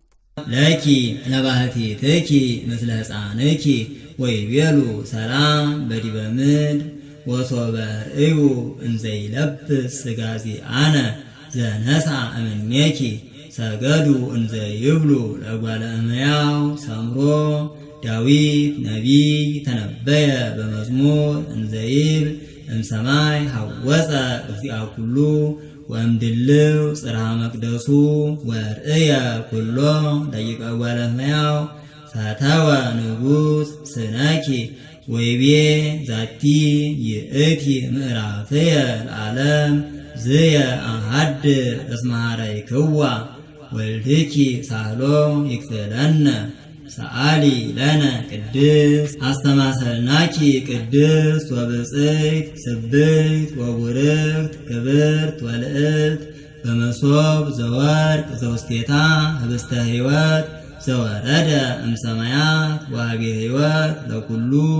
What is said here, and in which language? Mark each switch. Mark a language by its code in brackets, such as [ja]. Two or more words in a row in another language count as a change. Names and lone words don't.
[gez] ለኪ ለባህቲትኪ ምስለ ሕፃንኪ ወይቤሉ ሰላም በዲበ ምድር ወሶበ ርእዩ እንዘይለብስ ሥጋዚአነ ዘነሣ እምኔኪ ሰገዱ እንዘ ይብሉ ለእጓለ እመሕያው ሰምሮ ዳዊት ነቢይ ተነበየ በመዝሙር እንዘ ይብል እምሰማይ ሐወፀ እግዚአ ኩሉ ወእምድልው ጽርሐ መቅደሱ ወርእየ ኩሎ ደቂቀ እጓለ እመሕያው ፈተወ ንጉሥ ስነኪ ወይቤ ዛቲ ይእቲ ምዕራፍየ ለዓለም ዝየ አሃድር እስመ ኀረይክዋ ወልድኪ ሳህሎ ይክፍለነ ሰአሊ ለነ ቅድስት አስተማሰልናኪ ቅድስት ወብፅዕት ስብሕት ወቡርክት ክብርት ወልዕልት በመሶብ ዘወርቅ ዘውስቴታ ህብስተ ሕይወት ዘወረደ እምሰማያት ወሀቤ ሕይወት ለኩሉ